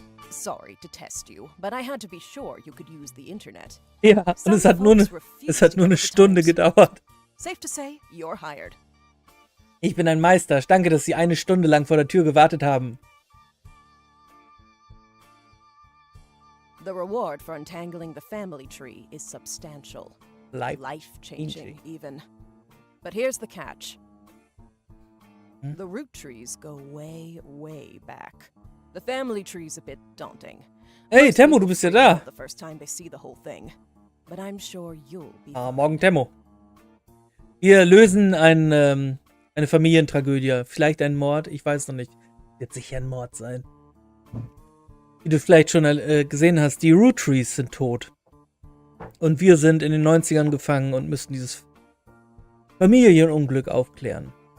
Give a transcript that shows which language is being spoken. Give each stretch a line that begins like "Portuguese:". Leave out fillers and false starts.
English: Sorry to test you, but I had to be sure you could use the internet.
German: Ja, und es hat nur eine Stunde gedauert.
English: Safe to say, you're hired.
German: Ich bin ein Meister. Danke, dass Sie eine Stunde lang vor der Tür gewartet haben.
English: The reward for untangling the family tree is substantial. Life-changing, even. But here's the catch. The root trees go way, way back. The family tree's a bit daunting.
German: Hey, Temmo, du bist ja da.
English: The first time they see the whole thing. But I'm sure you'll be
German: Morgen, Temmo. Wir lösen eine Familientragödie. Vielleicht ein Mord, ich weiß noch nicht. Wird sicher ein Mord sein. Wie du vielleicht schon gesehen hast, die Roottrees sind tot. Und wir sind in den 90ern gefangen und müssen dieses Familienunglück aufklären.